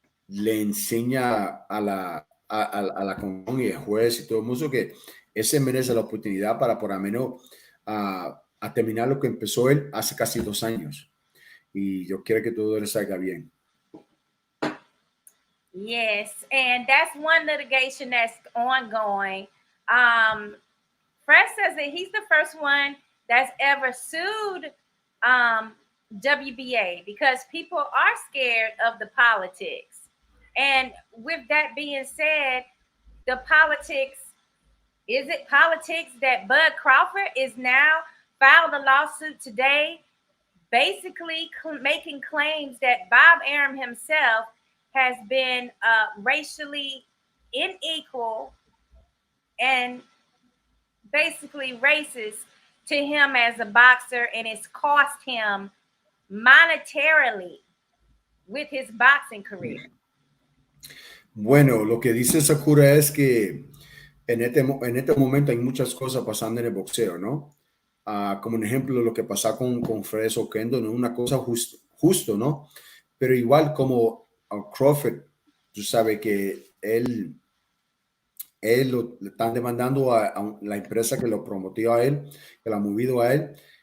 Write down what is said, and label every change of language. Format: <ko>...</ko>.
<es>le enseña a la comisión y el juez y todo el mundo que ese merece la oportunidad para por lo menos a terminar lo que empezó él hace casi 2 años. Y yo quiero que todo le salga bien.</es> <en>Yes, and that's one litigation that's ongoing. Fresh says that he's the first one that's ever sued WBA because people are scared of the politics. And with that being said, the politics, is it politics that Bud Crawford is now filed a lawsuit today, basically making claims that Bob Arum himself has been racially unequal and basically racist to him as a boxer, and it's cost him monetarily with his boxing career.</en> <es>Bueno, lo que dice Sakura es que en este momento hay muchas cosas pasando en el boxeo, ¿no? Como un ejemplo, lo que pasa con Fred Oquendo, no es una cosa justo, ¿no? Pero igual como Crawford, tú sabes que él le están demandando a la empresa que lo prometió a él, que lo ha movido a él,</es>